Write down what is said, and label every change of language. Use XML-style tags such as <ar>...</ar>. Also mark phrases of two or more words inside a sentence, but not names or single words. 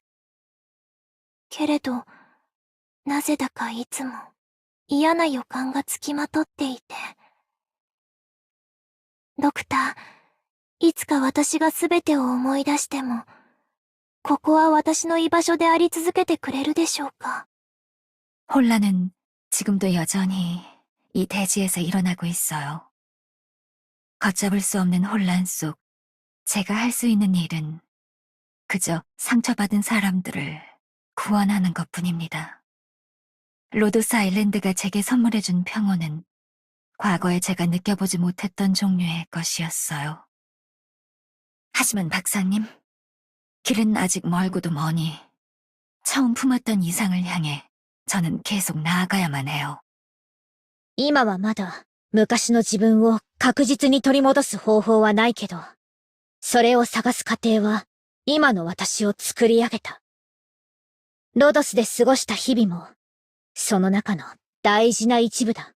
<ja>けれど、なぜだかいつも嫌な予感がつきまとっていて。ドクター、いつか私がすべてを思い出しても、ここは私の居場所であり続けてくれるでしょうか。</ja> <ko>혼란은 지금도 여전히 이 대지에서 일어나고 있어요. 걷잡을 수 없는 혼란 속 제가 할 수 있는 일은 그저 상처받은 사람들을 구원하는 것뿐입니다. 로도스 아일랜드가 제게 선물해준 평온은 과거에 제가 느껴보지 못했던 종류의 것이었어요. 하지만 박사님, 길은 아직 멀고도 머니 처음 품었던 이상을 향해 저는 계속 나아가야만 해요.</ko> <ja>今はまだ昔の自分を確実に取り戻す方法はないけど、それを探す過程は今の私を作り上げた。ロドスで過ごした日々も、その中の大事な一部だ。</ja>